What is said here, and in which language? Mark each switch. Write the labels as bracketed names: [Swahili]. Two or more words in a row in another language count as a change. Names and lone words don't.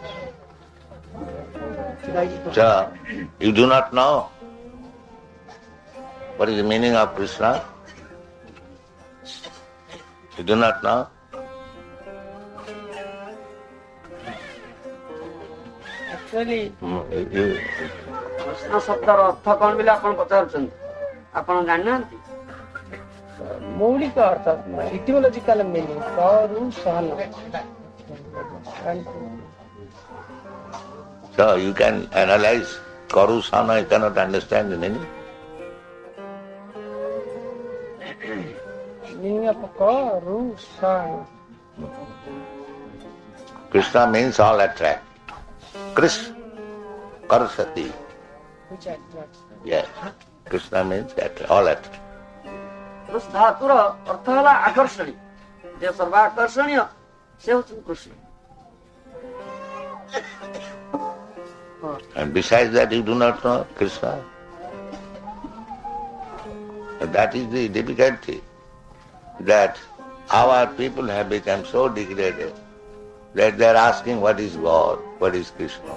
[English] So, you do not know what is the meaning of Krishna? You do not know? Actually, [Odia] କୃଷ୍ଣ ଶବ୍ଦର ଅର୍ଥ କଣ ବୋଲି ଆପଣ ପଚାରୁଛନ୍ତି? ଆପଣ ଜାଣିନାହାନ୍ତି? ମୌଳିକ ଅର୍ଥ [English] etymological meaning [Odia] କରୁସନା. [English] So you can analyze Karusana, you cannot understand the meaning. Meaning of karusana. Krishna means all attract. Krish, Karasati. Which attracts. Yes. Krishna means attract, all attract. [Odia] କୃଷ ଧାତୁର ଅର୍ଥ ହେଲା ଆକର୍ଷଣୀ, ଯେ ସର୍ବାକର୍ଷଣୀୟ ସେ ହେଉଛନ୍ତି କୃଷ୍ଣ। [English] And besides that, you do not know Krishna. And that is the difficulty, that our people have become so degraded that they are asking what is God, what is Krishna.